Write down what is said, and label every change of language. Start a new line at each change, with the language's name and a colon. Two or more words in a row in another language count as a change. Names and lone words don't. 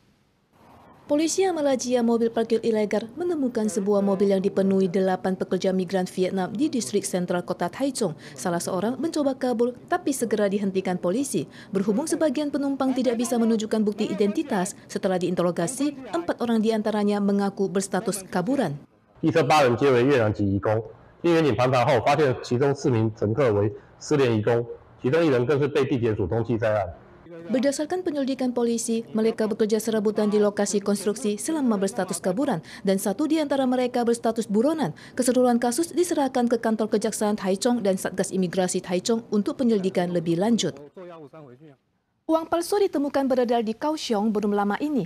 Indonesian: Polisi yang melajia mobil parkir ilegal menemukan sebuah mobil yang dipenuhi 8 pekerja migran Vietnam di distrik sentral kota Taichung. Salah seorang mencoba kabur tapi segera dihentikan polisi. Berhubung sebagian penumpang tidak bisa menunjukkan bukti identitas, setelah diinterogasi, 4 orang diantaranya mengaku berstatus kaburan.
Chinese: 一车8人皆为越南籍移工，经远景盘查后，发现其中4名乘客为失联移工，其中1人更是被地检署通缉在案。
Indonesian: Berdasarkan penyelidikan polisi, mereka bekerja serabutan di lokasi konstruksi selama berstatus kaburan dan 1 di antara mereka berstatus buronan. Keseluruhan kasus diserahkan ke kantor kejaksaan Taichung dan Satgas Imigrasi Taichung untuk penyelidikan lebih lanjut. Uang palsu ditemukan beredar di Kaohsiung belum lama ini.